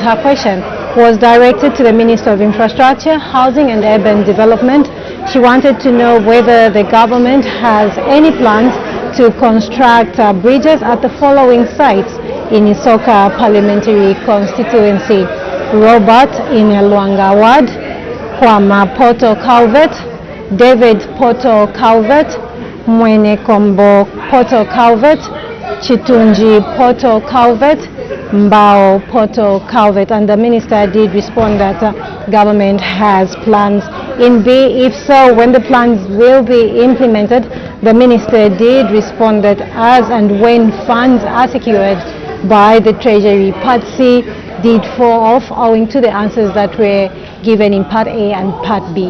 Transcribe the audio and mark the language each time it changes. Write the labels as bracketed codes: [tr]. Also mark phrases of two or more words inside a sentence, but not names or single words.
[en] Her question was directed to the Minister of Infrastructure, Housing and Urban Development. She wanted to know whether the government has any plans to construct bridges at the following sites in Isoka Parliamentary Constituency: Robert in Luanga Ward, Kwama Poto Calvert, David Poto Calvert, Mwene Kombo Poto Calvert, Chitunji Poto Calvert, Mbao Poto Calvert. And the minister did respond that government has plans. In B, if so, when the plans will be implemented, the minister did respond that as and when funds are secured by the Treasury. Part C did fall off owing to the answers that were given in Part A and Part B.